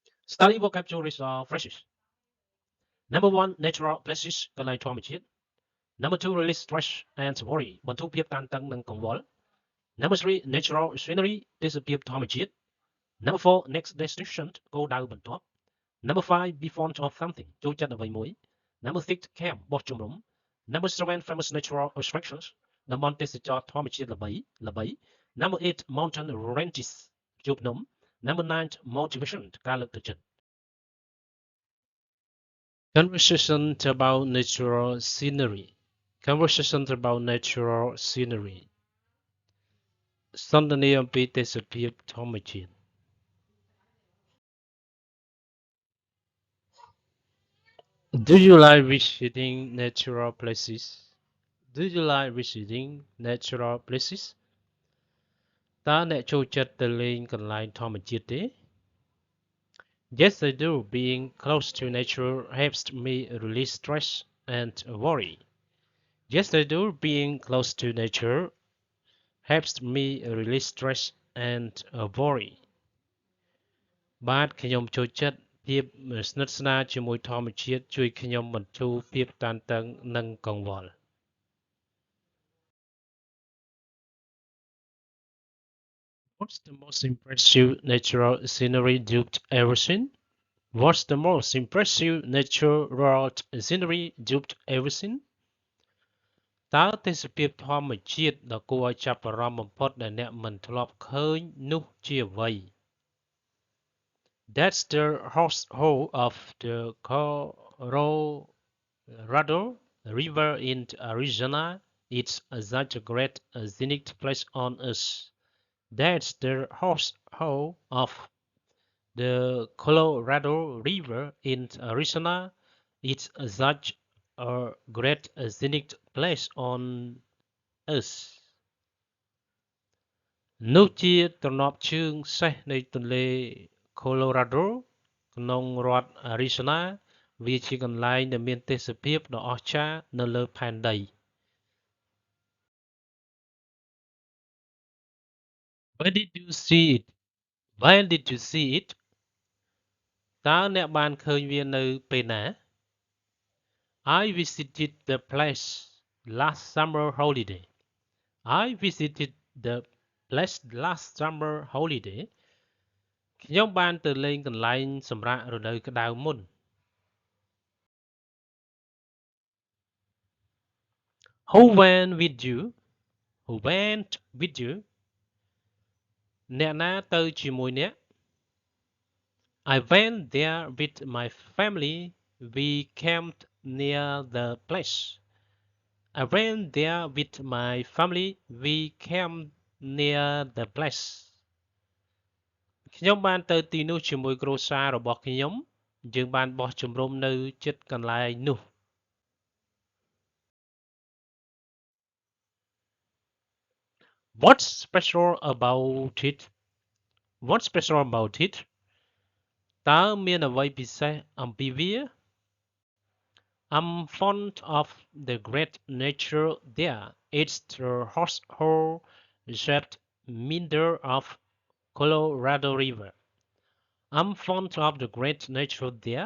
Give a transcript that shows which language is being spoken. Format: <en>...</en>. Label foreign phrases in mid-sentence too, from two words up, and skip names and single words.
<en>Study vocabulary phrases. Number 1, natural places</en> <km>កន្លែងធម្មជាតិ</km> <en>Number 2, release stress and worry</en> <km>បន្ធូរភាពតានតឹង និងកង្វល់</km> <en>Number 3, natural scenery</en> <km>ទេសភាពធម្មជាតិ</km> <en>Number 4, next destination</en> <km>គោលដៅបន្ទាប់</km> <en>Number 5, be fond of something</en> <km>ចូលចិត្តអ្វីមួយ</km> <en>Number 6, camp</en> <km>បោះជំរំ</km> <en>Number 7, famous natural attractions</en> <km>តំបន់ទេសចរណ៍ធម្មជាតិល្បី</km> <en>Number 8, mountain ranges</en> <km>ភ្ជួរភ្នំ</km> <en>Number 9, motivation</en> <km>ការលើកទឹកចិត្ត</km> <en>Conversation about natural scenery. Conversation about natural scenery.</en> <km>សន្ទនាអំពីទេសភាពធម្មជាតិ</km> <en>Do you like visiting natural places? Do you like visiting natural places?</en> <km>តើអ្នកចូលចិត្តទៅលេងកន្លែងធម្មជាតិទេ</km> <en>Yes, I do. Being close to nature helps me release stress and worry. Yes, I do. Being close to nature helps me release stress and worry.</en> <km>បាទខ្ញុំចូលចិត្តភាពស្និទ្ធស្នាលជាមួយធម្មជាតិជួយខ្ញុំបន្ធូរភាពតានតឹងនិងកង្វល់</km> <en>What's the most impressive natural scenery you've ever seen? What's the most impressive natural scenery you've ever seen?</en> <km>តើទេសភាពធម្មជាតិដ៏គួរឲ្យចាប់អារម្មណ៍បំផុតដែលអ្នកមិនធ្លាប់ឃើញនោះជាអ្វី</km> <en>That's the hole of the Colorado River in Arizona. It's such a great scenic place on Earth. That's the hole of the Colorado River in Arizona. It's such a great scenic place on Earth.</en> <km>នោះជាទ្រនាប់ជើងសេះនៃទន្លេ Colorado ក្នុងរដ្ឋ Arizona វាជាកន្លែងដែលមានទេសភាពដ៏អស្ចារ្យនៅលើផែនដី</km> <en>Where did you see it? Where did you see it?</en> <km>តើអ្នកបានឃើញវានៅពេលណា</km> <en>I visited the place last summer holiday. I visited the place last summer holiday.</en> <km>ខ្ញុំបានទៅលេងកន្លែងសម្រាករដូវក្តៅមុន</km> <en>Who went with you? Who went with you?</en> <km>អ្នកណាទៅជាមួយអ្នក</km> <en>I went there with my family. We camped near the place. I went there with my family. We camped near the place.</en> <km>ខ្ញុំបានទៅទីនោះជាមួយគ្រួសាររបស់ខ្ញុំយើងបានបោះជំរំនៅជិតកន្លែងនោះ</km> <en>What's special about it? What's special about it?</en> <km>តើមានអ្វីពិសេសអំពីវា</km> <en>I'm fond of the great nature there. It's the horsehole-shaped meander of Colorado River. I'm fond of the great nature there.</en>